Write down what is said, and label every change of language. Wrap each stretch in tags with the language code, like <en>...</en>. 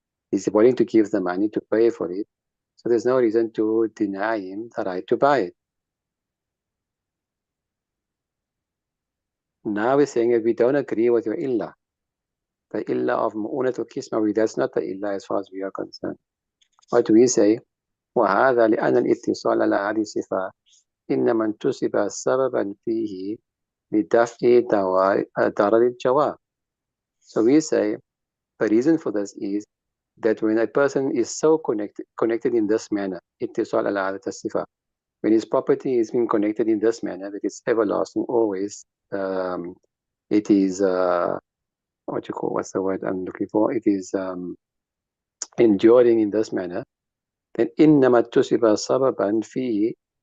<en>He's willing to give the money to pay for it. So there's no reason to deny him the right to buy it. Now we're saying that we don't agree with your illah. The illah of mu'unatul kisma, that's not the illah as far as we are concerned. What we say,</en> <ar>وهذا لأن الاتصال على هذه الصفة إنما انتسب سببا فيه لدفع ضرر الجواب.</ar> <en>So we say the reason for this is that when a person is so connected in this manner,</en> <ar>اتصال على هذه الصفة,</ar> <en>when his property is being connected in this manner, that it's everlasting always, it is what's the word I'm looking for? It is enduring in this manner.</en> <ar>Then إنما اكتسب سببا فيه.</ar>